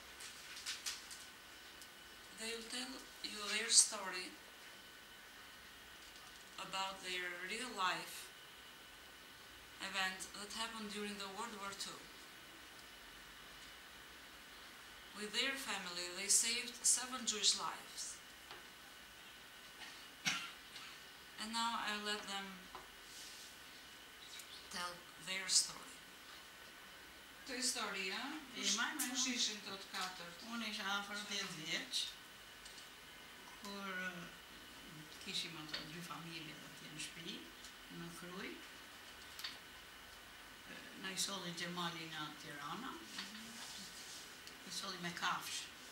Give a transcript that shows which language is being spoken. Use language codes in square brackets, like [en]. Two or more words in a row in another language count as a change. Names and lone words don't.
[en] They will tell you their story about their real life event that happened during the World War II. With their family, they saved 7 Jewish lives. And now I'll let them tell their story. [sq] Të historia, kush ishin të katërt? Unë isha afër 10 vjeç, kur kishim ato 2 familje atje në shtëpi, në Kruj. Na I solli Xhemali nga Tirana, I solli me kafsh.